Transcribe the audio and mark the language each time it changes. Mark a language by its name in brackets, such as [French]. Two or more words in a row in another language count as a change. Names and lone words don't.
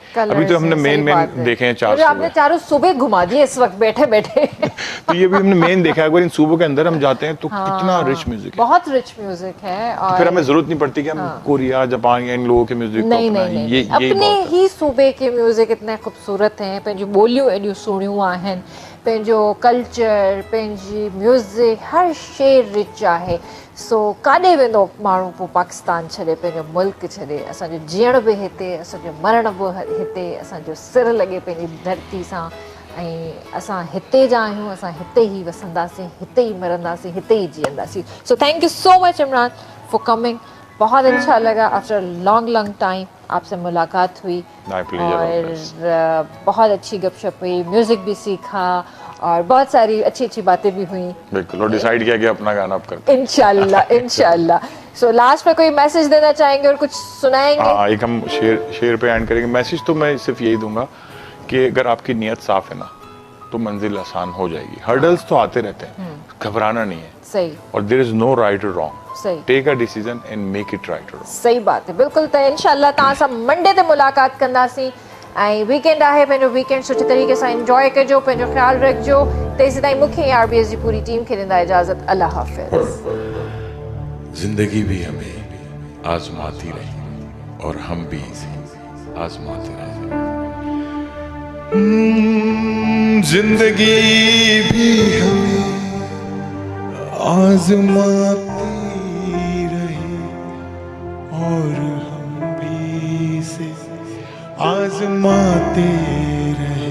[Urdu] ابھی تو ہم نے مین دیکھے ہیں چار, آپ نے چاروں صوبے گھما دیے اس وقت بیٹھے بیٹھے. تو یہ بھی ہم نے مین دیکھا ہے. اگر ان صوبوں کے اندر ہم جاتے ہیں تو کتنا [English] rich music [Urdu] है, बहुत [English] rich music [Urdu] है। और پھر ہمیں ضرورت نہیں پڑتی کہ ہم کوریا، جاپان یا ان لوگوں کے میوزک کو اپنائیں. ये اپنے ہی صوبے کے میوزک اتنے خوبصورت ہیں, [Sindhi] पंहिंजूं ॿोलियूं एॾियूं सुहिणियूं आहिनि, पंहिंजो कल्चर, पंहिंजी म्यूजिक, हर शइ रिच आहे। सो काॾे वेंदो माण्हू पोइ पाकिस्तान छॾे, पंहिंजो मुल्क छॾे, असांजो जीअण बि हिते, असांजो मरण बि हिते, असांजो सिर लॻे पंहिंजी धरती सां, ऐं असां हिते जा आहियूं, असां हिते ई वसंदासीं, हिते ई मरंदासीं, हिते ई जीअंदासीं। [English] so thank you so much Imran for coming. [Urdu] بہت اچھا لگا, [English] after long time [Urdu] آپ سے ملاقات ہوئی اور بہت اچھی گپ شپ ہوئی، میوزک بھی سیکھا اور بہت ساری اچھی باتیں بھی ہوئی. بالکل، اور ڈیسائیڈ کیا کہ اپنا گانا آپ کرتے ہیں इंशाल्लाह। سو لاسٹ میں کوئی میسج دینا چاہیں گے اور کچھ سنائیں گے? ہاں، ایک ہم شعر پہ اینڈ کریں گے۔ میسج تو میں صرف یہی دوں گا کہ اگر آپ کی نیت صاف ہے نا تو منزل آسان ہو جائے گی. ہرڈلز تو آتے رہتے ہیں، گھبرانا نہیں ہے. सही। [English] aur there is no right aur wrong. [Urdu] सही। [English] take a decision and make it right aur wrong. [Urdu] صحیح بات ہے، بالکل. [Sindhi] त इंशाल्लाह तव्हां सां मंडे ते मुलाक़ात कंदासीं, ऐं वीकेंड आहे, पंहिंजो वीकेंड सुठे तरीक़े सां इंजॉय कजो, पंहिंजो ख्यालु रखिजो। तेसीं ताईं मूंखे आरबीएस जी पूरी टीम खे ॾींदा इजाज़त। अल्लाह हाफ़िज़। [Urdu] زندگی بھی ہمیں آزماتی رہی اور ہم بھی اسے آزماتے رہے. زندگی بھی ہمیں آزماتی رہی اور ہم بھی اسے آزماتے رہے.